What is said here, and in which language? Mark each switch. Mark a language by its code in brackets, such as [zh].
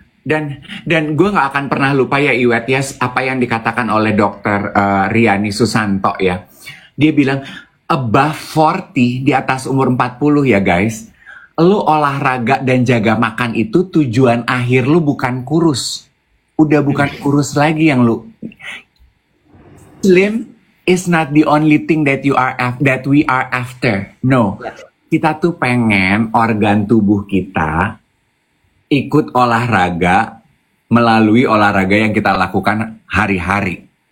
[id] Dan gue nggak akan pernah lupa ya Iwet ya apa yang dikatakan oleh dokter Riani Susanto ya. Dia bilang [en] above 40, [id] di atas umur 40 ya guys, lu olahraga dan jaga makan itu tujuan akhir lu bukan kurus. Udah bukan kurus lagi yang lu. [en] Slim is not the only thing that we are after. No. [id] Kita tuh pengen organ tubuh kita ikut olahraga melalui olahraga yang kita lakukan hari-hari.